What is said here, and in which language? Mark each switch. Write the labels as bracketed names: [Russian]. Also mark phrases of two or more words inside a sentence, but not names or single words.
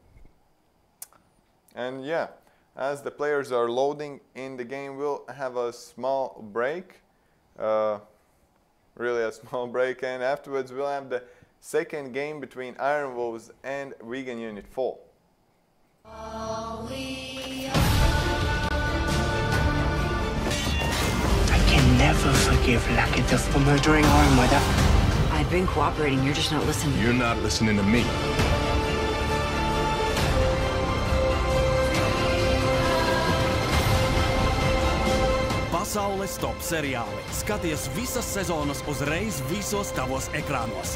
[English] And yeah, as the players are loading in the game, we'll have a small break, really a small break, and afterwards we'll have the second game between Iron Wolves and Vegan Unit 4. I can never forgive Lattelecom for murdering our mother. I've been cooperating, you're just not listening. You're not listening to me. [Latvian] Pasaules top-seriāli. Skaties visas sezonas uzreiz visos tavos ekrānos.